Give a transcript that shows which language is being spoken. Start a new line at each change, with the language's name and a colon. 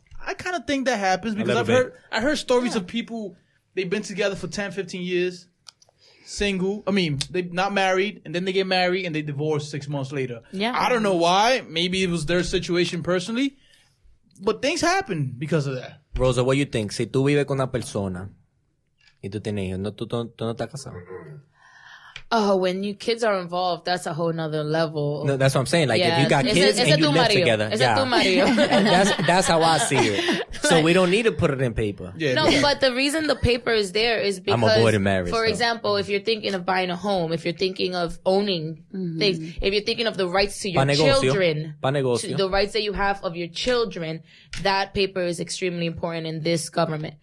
English: I kind of think that happens because I heard stories of people, they've been together for 10, 15 years, single. I mean, they're not married, and then they get married and they divorce 6 months later. Yeah. I don't know why. Maybe it was their situation personally, but things happen because of that. Rosa, what do you think?
Spanish: Si tú vives con una persona y tú tienes hijos, tú no estás casado.
English: Oh, when you kids are involved, that's a whole nother level. No, that's what I'm saying. Like, if you got kids and you live together. That's how I see it. So we don't need to put it in paper. Yeah. No, but the reason the paper is there is because, I'm avoiding marriage, for so. example, if you're thinking of buying a home, if you're thinking of owning things, if you're thinking of the rights to your children, the rights that you have of your children, that paper is extremely important in this government.